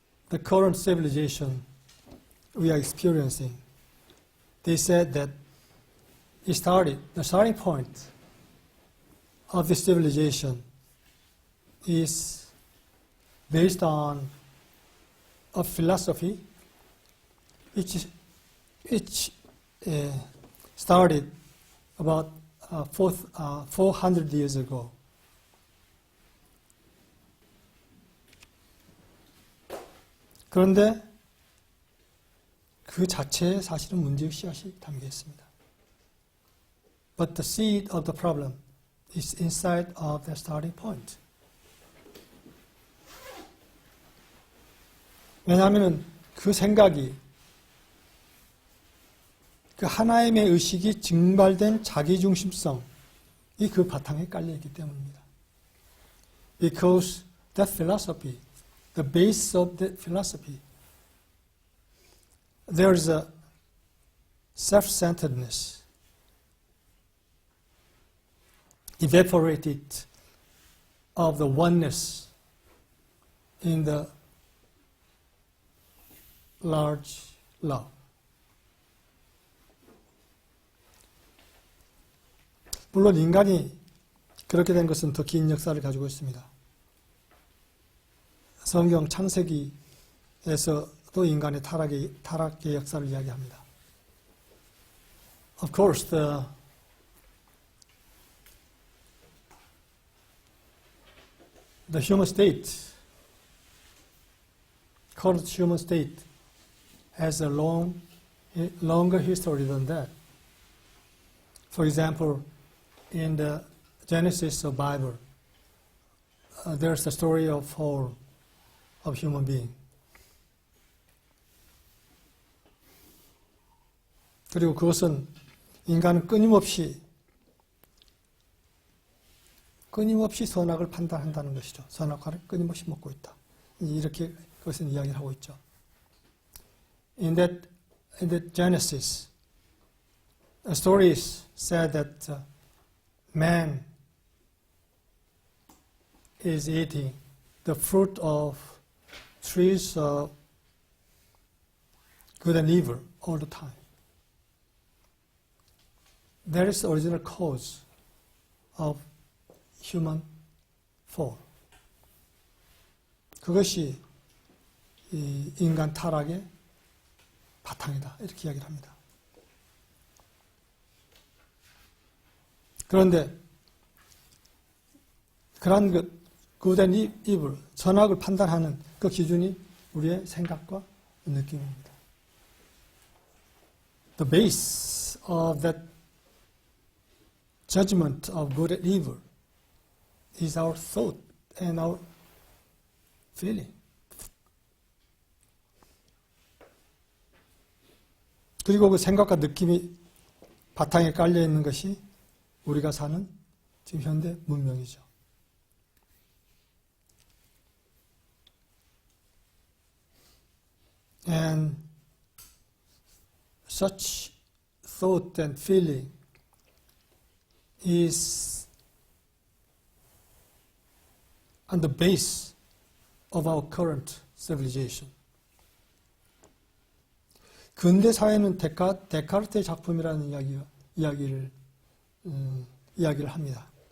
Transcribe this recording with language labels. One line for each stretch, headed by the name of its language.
English: The current civilization we are experiencing, they said that the starting point of this civilization is based on a philosophy which started about 400 years ago.
Korean: 그런데 그 자체에 사실은 문제의 씨앗이 담겨 있습니다.
English: But the seed of the problem is inside of the starting point.
Korean: 왜냐하면 그 생각이, 그 하나님의 의식이 증발된 자기중심성이 그 바탕에 깔려있기 때문입니다.
English: Because that philosophy, the base of that philosophy, there is a self-centeredness, evaporated of the oneness in the large love.
Korean: 물론 인간이 그렇게 된 것은 더 긴 역사를 가지고 있습니다. 성경 창세기에서도 인간의 타락의 역사를 이야기합니다.
English: Of course, the human state, current human state, has a longer history than that. For example, in the Genesis of Bible, there's the story of fall of human being.
Korean: 그리고 그것은 인간은 끊임없이 선악을 판단한다는 것이죠. 선악과를 끊임없이 먹고 있다. 이렇게 그것은 이야기를 하고 있죠.
English: In that Genesis, the stories said that man is eating the fruit of trees of good and evil all the time. That is the original cause of human fall.
Korean: 그것이 이 인간 타락의 바탕이다. 이렇게 이야기를 합니다. 그런데 그러한
English: good and evil,
Korean: 선악을 판단하는 그 기준이 우리의 생각과 느낌입니다.
English: The base of that judgment of good and evil is our thought and our feeling.
Korean: 그리고 그 생각과 느낌이 바탕에 깔려 있는 것이 우리가 사는 지금 현대 문명이죠.
English: And such thought and feeling is on the base of our current civilization.
Korean: 근대 사회는 데카르트의 작품이라는 이야기를 합니다.